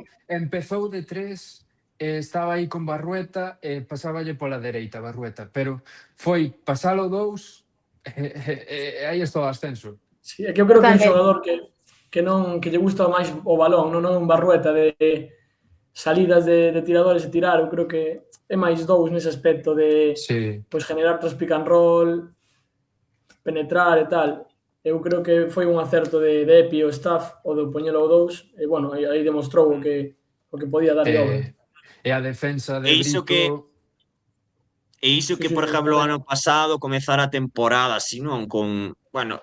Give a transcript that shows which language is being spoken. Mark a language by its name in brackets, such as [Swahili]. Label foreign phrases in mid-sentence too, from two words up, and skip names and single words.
[Galician] empezou de 3, estaba aí con Barrueta e pasáballe pola dereita Barrueta, pero foi pasalo 2 e aí está o ascenso. Sí, é que eu creo que é un Totalmente. xogador que lle gusta máis o balón, non é un Barrueta de salidas de tiradores e tirar, eu creo que é máis dous nese aspecto de Sí. pois generar tras [English] pick and roll, [Galician] penetrar e tal. Eu creo que foi un acerto de Epi o staff o de poñelo ao 2 e bueno, aí demostrou o que podía dar Obra. E a defensa de E iso Brito... que, Sí, por sí, exemplo, o tamén. ano pasado comezara a temporada así, non con, bueno,